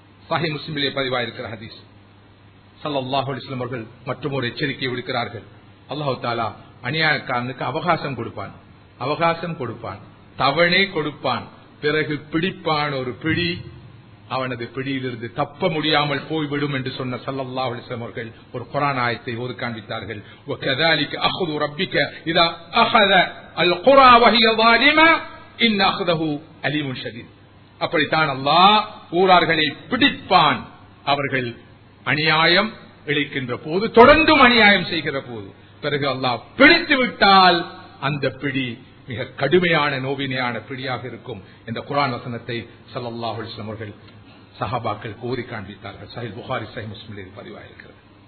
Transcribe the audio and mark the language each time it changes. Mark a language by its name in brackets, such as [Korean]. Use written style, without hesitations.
[Tamil] சஹீஹ் முஸ்லிமிலே பதிவாயிருக்கிற ஹதீஸ். ஸல்லல்லாஹு அலைஹி வஸல்லம் அவர்கள் மற்றும் ஒரு எச்சரிக்கை விடுக்கிறார்கள். அல்லாஹ் தஆலா அநியாயக்காரனுக்கு அவகாசம் கொடுப்பான், தவணை கொடுப்பான், பிறகு பிடிப்பான் ஒரு பிடி, அவனது பிடியிலிருந்து தப்ப முடியாமல் போய்விடும் என்று சொன்ன ஸல்லல்லாஹு அலைஹி வஸல்லம் அவர்கள் ஒரு குர்ஆன் ஆயத்தை ஓதி காண்பித்தார்கள். [Arabic] வகذلك اخذ ربك اذا اخذ القرى وهي ظالمه ان اخذه اليم شديد. [Tamil] அப்படித்தான் அல்லாஹ் ஊரார்களை பிடிப்பான், அவர்கள் அநியாயம் இழைக்கின்ற போது, தொடர்ந்தும் அநியாயம் செய்கிற போது. பிறகு அல்லாஹ் பிடித்து விட்டால் அந்த பிடி மிக கடுமையான நோவினையான பிடியாக இருக்கும் என்ற குர்ஆன் வசனத்தை ஸல்லல்லாஹு அலைஹி வஸல்லம் அவர்கள் சஹாபாக்கள் ஓதி காண்பித்தார்கள். சஹீஹ் புகாரி, சஹீஹ் முஸ்லிமில் பதிவாயிருக்கிறது.